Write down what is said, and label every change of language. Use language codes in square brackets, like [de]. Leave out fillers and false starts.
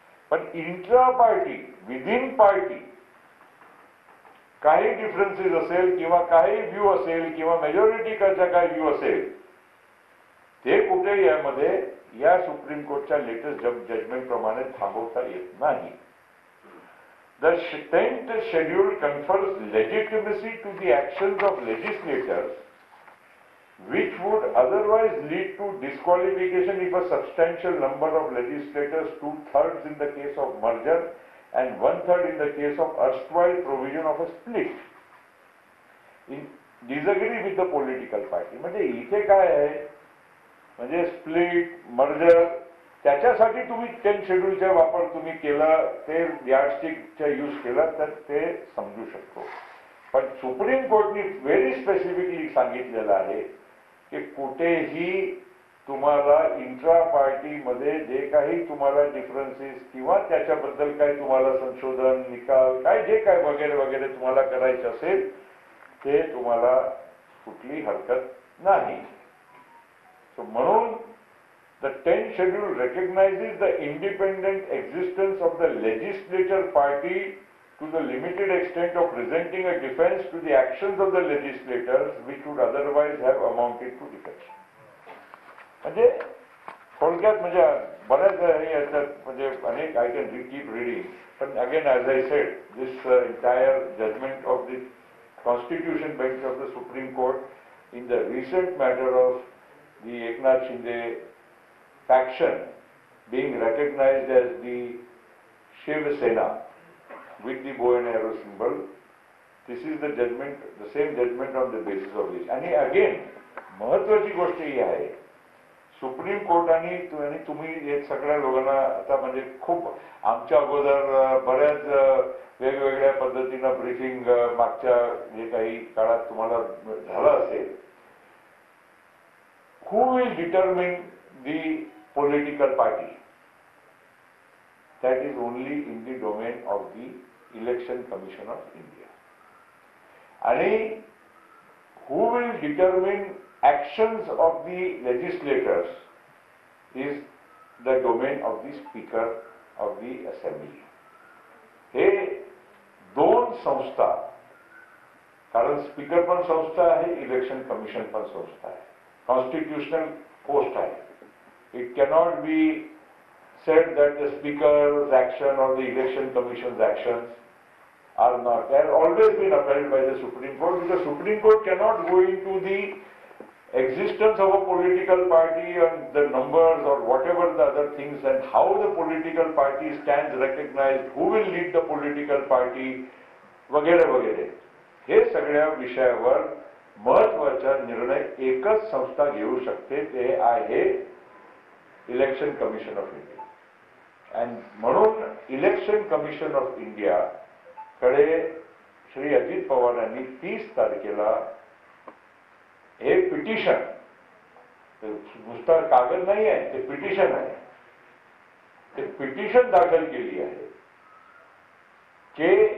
[mr] पण intra party within party काही differences असेल किंवा काही व्ह्यू असेल किंवा मेजॉरिटीचा काही व्ह्यू असेल, ते कुठे यामध्ये या सुप्रीम कोर्टच्या लेटेस्ट जजमेंट प्रमाणे थांबवता येत नाही. [en] The 10th schedule confers legitimacy to the actions of legislators which would otherwise lead to disqualification if a substantial number of legislators, 2/3 in the case of merger and 1/3 in the case of erstwhile provision of a split. Disagree with the political party. [mr] म्हणजे इथे काय आहे, म्हणजे split merger त्याच्यासाठी तुम्ही 10 शेड्यूलचा वापर तुम्ही केला, ते यार्डस्टिकचा यूज केला तर ते समजू शकतो. पण सुप्रीम कोर्टने व्हेरी स्पेसिफिकली सांगितलेलं आहे की कुठेही तुम्हाला इंट्रा पार्टीमध्ये जे काही तुम्हाला डिफरन्सेस किंवा त्याच्याबद्दल काही तुम्हाला संशोधन निकाल काय जे काय वगैरे वगैरे तुम्हाला करायचं असेल ते तुम्हाला कुठली हरकत नाही. [en] So म्हणून the 10th schedule recognizes the independent existence of the legislature party to the limited extent of presenting a defense to the actions of the legislators which would otherwise have amounted to defection. [mr] म्हणजे थोडक्यात म्हणजे बऱ्याच याच्यात म्हणजे अनेक [en] I can keep reading, पण again as I said this entire judgment of the constitution bench of the supreme court in the recent matter of the Eknath Shinde faction being recognized as the Shiv Sena with the bow and arrow symbol. This is the judgment, the same judgment on the basis of which. [mr] आणि again महत्वाची गोष्ट ही आहे, supreme कोर्टाने तुम्ही हे सगळ्या लोकांना आता म्हणजे खूप आमच्या अगोदर बऱ्याच वेगवेगळ्या पद्धतीनं ब्रीफिंग मागच्या जे काही काळात तुम्हाला झालं असेल. [en] Who will determine the political party? That is only in the domain of the Election Commission of India. And who will determine actions of the legislators is the domain of the Speaker of the Assembly. [mr] हे दोन संस्था, कारण speaker पण संस्था आहे, election commission पण संस्था आहे, constitutional post hai. [en] It cannot be said that the speaker's action or the election commission's actions are not. They have always been upheld by the Supreme Court, because the Supreme Court cannot go into the existence of a political party and the numbers or whatever the other things and how the political party stands recognized, who will lead the political party, वगैरे वगैरे. [mr] हे सगळ्या विषयावर महत्वाचा निर्णय एकच संस्था घेऊ शकते, ते आहे इलेक्शन कमिशन ऑफ इंडिया. आणि म्हणून इलेक्शन कमिशन ऑफ इंडिया कडे श्री अजित पवार यांनी 30 तारखेला हे पिटिशन, नुसता कागद नाही आहे, ते पिटिशन आहे, ते पिटिशन दाखल केली आहे की